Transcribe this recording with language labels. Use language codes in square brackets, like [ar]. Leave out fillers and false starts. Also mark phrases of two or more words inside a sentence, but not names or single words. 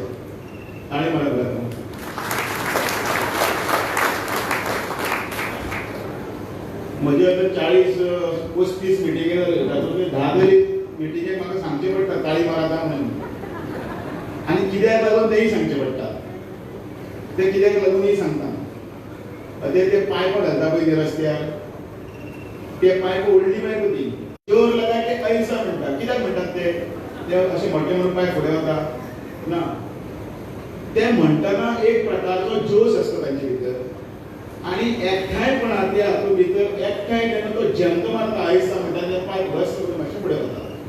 [kok] ताणे म्हणत म्हजे आतां 40-35 मिटिंगे जाल्यो, तातूंतले 10 तरी मिटिंगेक म्हाका सांगचें पडटा ताळी मारात म्हणून, आनी कित्याक लागून तेय सांगचें पडटा। ते कित्याक लागूनय सांगता, ते पायप घालता पळय ते रस्त्यार, ते पायप व्हडली पायप ती [hi] जोर लगा के ऐसा [kok] म्हणटा। कित्याक म्हणटात ते अशे मोठे मोठे पायप फुडें वता ना, ते म्हणटना एक प्रकारचो जोश आसता तांचे भितर आनी एकठांयपणां त्या हातूंत भितर एकठांय जेन्ना तो जंक मारता ऐसा म्हणटा ते पायप घस करून मातशें फुडें वता।